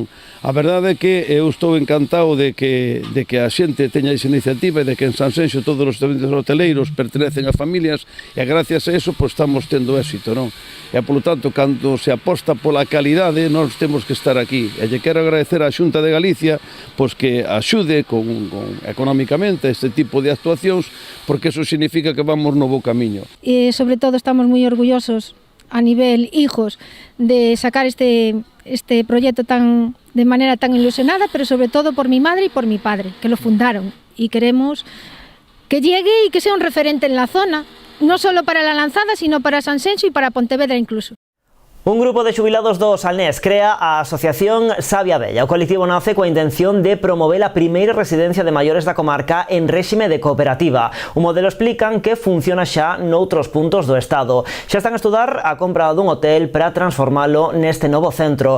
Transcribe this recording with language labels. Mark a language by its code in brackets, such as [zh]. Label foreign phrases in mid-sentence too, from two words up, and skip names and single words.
[gl] A verdade é que eu estou encantado de que a xente teña esa iniciativa e de que en Sanxenxo todos os hoteleiros pertenecen a familias e gracias a eso pois estamos tendo éxito, non? E polo tanto, cando se aposta pola calidade, nós temos que estar aquí. E lle quero agradecer á Xunta de Galicia pois que axude económicamente este tipo de actuacións, porque eso significa que vamos no bo camiño. E sobre todo estamos moi orgullosos a nivel [es] hijos de sacar este proyecto de manera tan ilusionada, pero sobre todo por mi madre y por mi padre, que lo fundaron, y queremos que llegue y que sea un referente en la zona, no solo para La Lanzada, sino para Sanxenxo y para Pontevedra incluso. [gl] Un grupo de xubilados do Salnés crea a Asociación Sabia Bella. O colectivo nace coa intención de promover a primeira residencia de maiores da comarca en réxime de cooperativa. Un modelo explican que funciona xa noutros puntos do estado. Xa están a estudar a compra dun hotel para transformalo neste novo centro.